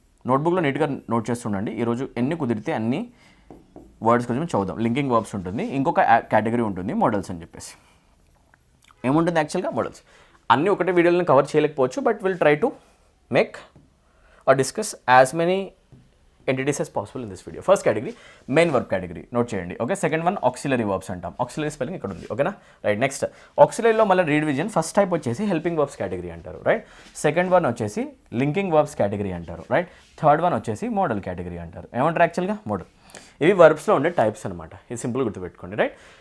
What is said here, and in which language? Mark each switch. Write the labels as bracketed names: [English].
[Telugu] నోట్బుక్లో నీట్గా నోట్ చేస్తుండండి. ఈరోజు ఎన్ని కుదిరితే అన్ని వర్డ్స్ కొంచెం చదువుదాం. లింకింగ్ వర్బ్స్ ఉంటుంది, ఇంకొక కేటగిరీ ఉంటుంది మోడల్స్ అని చెప్పేసి. ఏముంటుంది యాక్చువల్గా? మోడల్స్. అన్నీ ఒకటే వీడియోలను కవర్ చేయలేకపోవచ్చు, [English] But will try to make or discuss as many entities as possible in this video. First category main verb category note చేయండి, okay. [Telugu] Second one auxiliary verbs అంటాం. ఆక్సిలరీ స్పెల్లింగ్ ఇక్కడ ఉంది, ఓకేనా, రైట్. నెక్స్ట్ ఆక్సిలరీలో మళ్ళీ రీడివిజన్. First type వచ్చేసి helping verbs category అంటారు, right. Second one వచ్చేసి linking verbs category అంటారు, రైట్. థర్డ్ వన్ వచ్చేసి మోడల్ కేటగిరీ అంటారు. ఏమంటారు యాక్చువల్గా? మోడల్. ఇవి వర్బ్స్లో ఉండే టైప్స్ అనమాట. ఇది సింపుల్ గుర్తుపెట్టుకోండి, రైట్.